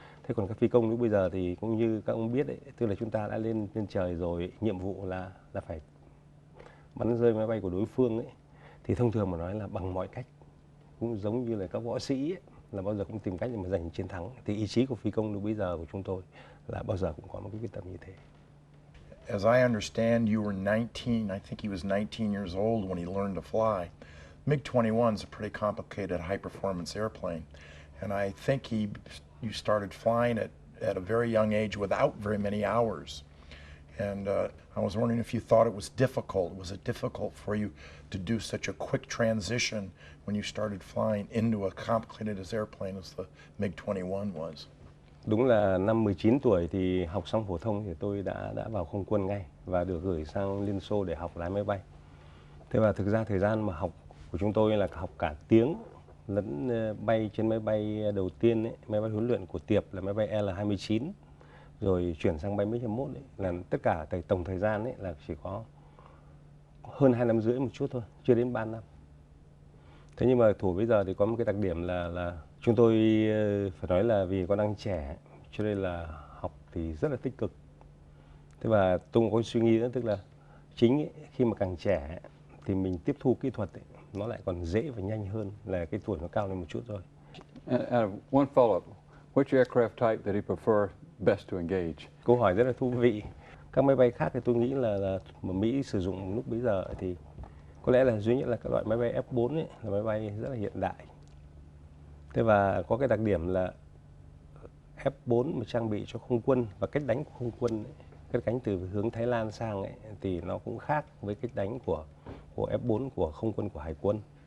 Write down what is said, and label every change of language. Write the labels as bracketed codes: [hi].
[vi] Thế còn các phi công lúc bây giờ thì cũng như các ông biết ấy, tức là chúng ta đã lên trời rồi, nhiệm vụ là phải bắn rơi máy bay của đối phương ấy, thì thông thường mà nói là bằng mọi cách, cũng giống như là các võ sĩ ấy, là bao giờ cũng tìm cách để mà giành chiến thắng. Thì ý chí của phi công lúc bây giờ của chúng tôi là bao giờ cũng có một cái quyết tâm như thế. [en] As I understand, you were 19, I think he was 19 years old when he learned to fly. MiG-21 is a pretty complicated high-performance airplane, and I think you started flying at a very young age without very many hours. And I was wondering if you thought it was difficult. Was it difficult for you to do such a quick transition when you started flying into a complicated airplane as the MiG-21 was? [vi] Đúng là năm 19 tuổi thì học xong phổ thông thì tôi đã vào không quân ngay và được gửi sang Liên Xô để học lái máy bay. Thế và thực ra thời gian mà học của chúng tôi là học cả tiếng lẫn bay trên máy bay đầu tiên ấy, máy bay huấn luyện của Tiệp là máy bay L-29, rồi chuyển sang bay MiG-21 ấy, là tất cả tổng thời gian ấy là chỉ có hơn 2 năm rưỡi một chút thôi, chưa đến 3 năm. Thế nhưng mà thủ bây giờ thì có một cái đặc điểm là chúng tôi phải nói là vì còn đang trẻ cho nên là học thì rất là tích cực. Thế và tôi cũng có suy nghĩ nữa, tức là chính ấy, khi mà càng trẻ thì mình tiếp thu kỹ thuật ấy, nó lại còn dễ và nhanh hơn là cái tuổi nó cao lên một chút thôi. [en] One follow-up, which aircraft type that he prefer best to engage? [vi] Câu hỏi rất là thú vị. Các máy bay khác thì tôi nghĩ là mà Mỹ sử dụng lúc bấy giờ thì có lẽ là duy nhất là các loại máy bay F4 ấy, là máy bay rất là hiện đại. Thế và có cái đặc điểm là F4 mà trang bị cho không quân và cách đánh của không quân ấy, cách đánh từ hướng Thái Lan sang ấy, thì nó cũng khác với cách đánh của F4 của không quân của Hải quân.